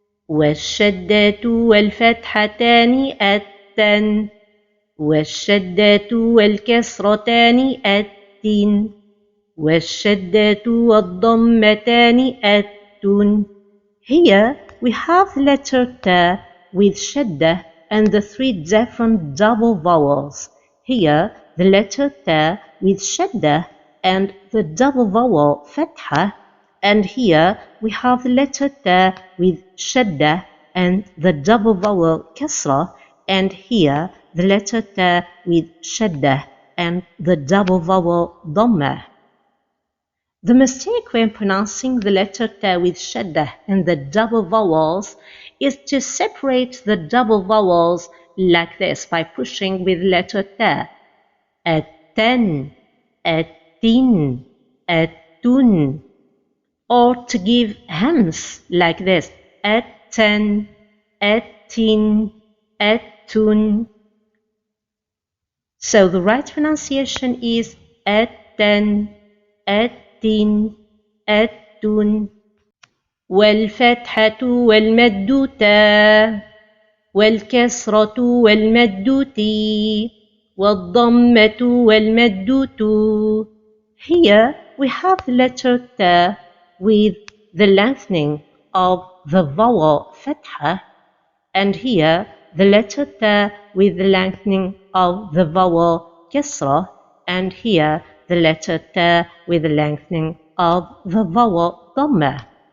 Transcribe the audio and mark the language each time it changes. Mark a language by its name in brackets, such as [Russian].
[Arabic] والشدة والفتحتان التن والشدة والكسرتان التن والشدة والضمتان التن. [English] Here we have the letter ta with shadda and the three different double vowels. Here the letter ta with shadda and the double vowel fatha, and here we have the letter ta with shadda and the double vowel kasra, and here the letter ta with shadda and the double vowel dhamma. The mistake when pronouncing the letter ta with shadda and the double vowels is to separate the double vowels like this by pushing with letter ta, at-tan, at-tin, at-tun, or to give hams like this, at-tan, at-tin, at-tun. So the right pronunciation is [Arabic] أتن أتن أتن. والفتحة والمد تا والكسرة والمد تي والضمة والمد تو. [English] Here we have the letter ta with the lengthening of the vowel fatha, and here the letter ta with the lengthening of the vowel kasra, and here the letter ta with the lengthening of the vowel dhamma.